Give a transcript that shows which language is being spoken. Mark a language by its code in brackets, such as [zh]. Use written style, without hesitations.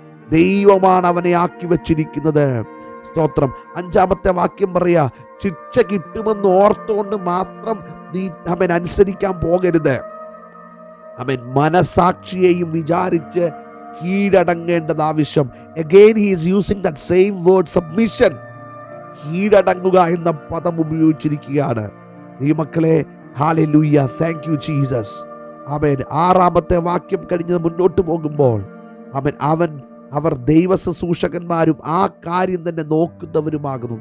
[ml] ദൈവമാണ് അവനെ ആക്കി വെച്ചിരിക്കുന്നത്. സ്തോത്രം. 5-ാമത്തെ വാക്യം പറയാ, ശിക്ഷ കിട്ടുമെന്ന് ഓർത്തുകൊണ്ട് മാത്രം നീ അവൻ അനുസരിക്കാൻ പോകരുത്. അവൻ മനസാക്ഷിയെയും വിചാരിച്ച് കീഴടങ്ങേണ്ടത് ആവശ്യം. [en] Again he is using that same word, submission. [ml] കീഴടങ്ങുക എന്ന പദം ഉപയോഗിച്ചിരിക്കുകയാണ്. ദൈവമക്കളെ, ഹല്ലേലൂയ, [en] Thank you Jesus. [ml] ആമേൻ. 6ാമത്തെ വാക്യം കഴിഞ്ഞ് മുന്നോട്ട് പോകുമ്പോൾ അവർ ദൈവ ശുശ്രൂഷകന്മാരും ആ കാര്യം തന്നെ നോക്കുന്നവരുമാകുന്നു.